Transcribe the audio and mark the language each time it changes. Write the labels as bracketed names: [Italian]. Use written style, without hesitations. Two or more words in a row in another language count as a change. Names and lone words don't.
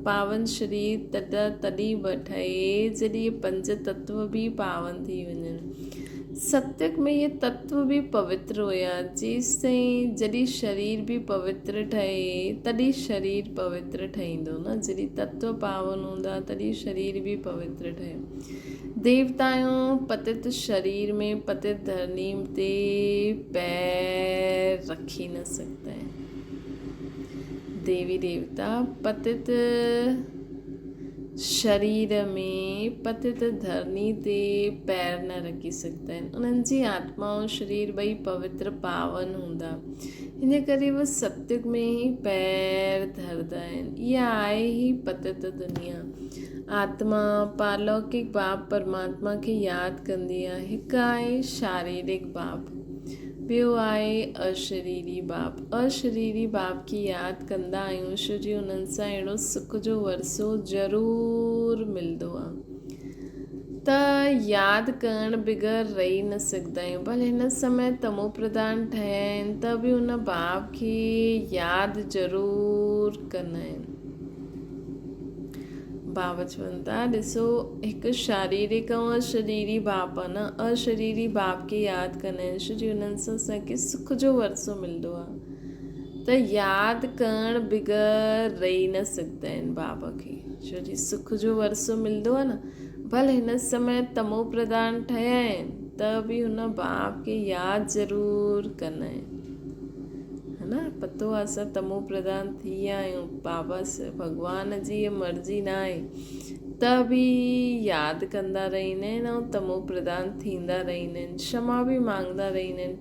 [Sindhi] पावन शरीर तॾहिं ठहे जॾहिं 5 तत्व बि पावन थी वञनि। सतयुग में इहे तत्व बि पवित्र हुया, जेसिताईं जॾहिं शरीर बि पवित्र ठहे तॾहिं शरीर पवित्र ठहींदो न। जॾहिं तत्व पावन हूंदा तॾहिं शरीर बि पवित्र ठहे। देवताऊं पतित शरीर में पतित धरनी ते पैर रखी न [Hindi] सकता है। [Sindhi] देवी देवता पतित शरीर में पतित धरनी ते पैर न रखी सघंदा आहिनि। उन्हनि जी आत्मा ऐं शरीर ॿई पवित्र पावन हूंदा, हिन करे उहे सतयुग में ई पैर धरंदा आहिनि। इहा आहे ई पतित दुनिया। आत्मा पारलौकिक बाप परमात्मा खे यादि कंदी आहे। हिकु आहे शारीरिक बाप, ॿियो आहे अशरीरी बाप। अशरीरी बाप खे यादि कंदा आहियूं छो जो उन्हनि सां अहिड़ो सुख जो वरसो ज़रूरु मिलंदो आहे। त यादि करणु बग़ैर रही न सघंदा आहियूं। भले हिन समय तमो प्रधान ठहिया आहिनि त बि उन बाप खे यादि ज़रूरु कंदा आहिनि। बाबा चवनि था ॾिसो हिकु शारीरिक ऐं अशरीरी बाप आहे न। अशरीरी बाप खे यादि कंदा आहिनि छो जो हुननि सां असांखे सुख जो वरसो मिलंदो आहे। त यादि करणु बग़ैर रही न सघंदा आहिनि बाबा खे, छो जो सुख जो वरसो मिलंदो आहे न। भले हिन समय तमो प्रधान ठहिया आहिनि त बि हुन बाप खे यादि ज़रूरु कंदा आहिनि, है न। पतो आहे असां तमो प्रधान थी विया आहियूं, बाबा भॻवान जी इहा मर्ज़ी न आहे त बि यादि कंदा रहंदा आहिनि ऐं तमो प्रधान थींदा रहंदा आहिनि, क्षमा बि मांगंदा रहंदा आहिनि।